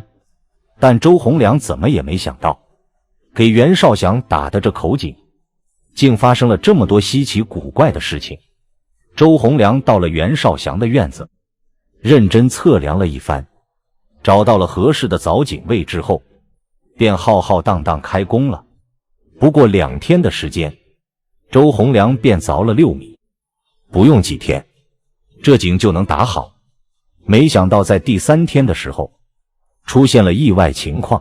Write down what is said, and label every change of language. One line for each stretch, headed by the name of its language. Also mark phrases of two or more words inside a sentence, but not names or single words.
Chinese: 但周洪良怎麼也沒想到，給袁少祥打的這口井竟發生了這麼多稀奇古怪的事情。周洪良到了袁少祥的院子，認真測量了一番，找到了合適的凿井位置後，便浩浩蕩蕩開工了。不過2天的時間，周洪良便鑿了6米，不用幾天，這井就能打好。沒想到在第3天的時候，出現了意外情況。